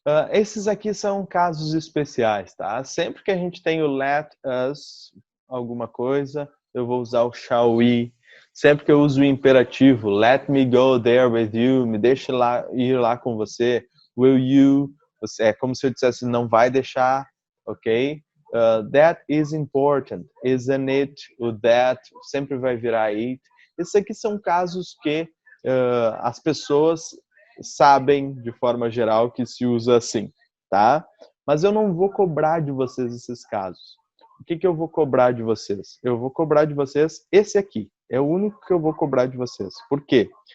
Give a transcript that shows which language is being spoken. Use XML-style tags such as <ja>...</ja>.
<pt>Esses aqui são casos especiais, tá? Sempre que a gente tem o</pt> <en>let us,</en> <pt>alguma coisa, eu vou usar o</pt> <en>shall we.</en> <pt>Sempre que eu uso o imperativo,</pt> <en>let me go there with you,</en> <pt>me deixe ir lá com você,</pt> <en>will you,</en> <pt>é como se eu dissesse, não vai deixar, ok?</pt> <en>That is important, isn't it?</en> <pt>O that sempre vai virar it. Esses aqui são casos que as pessoas sabem, de forma geral, que se usa assim, tá? Mas eu não vou cobrar de vocês esses casos. O que eu vou cobrar de vocês? Eu vou cobrar de vocês esse aqui. É o único que eu vou cobrar de vocês. Por quê?</pt>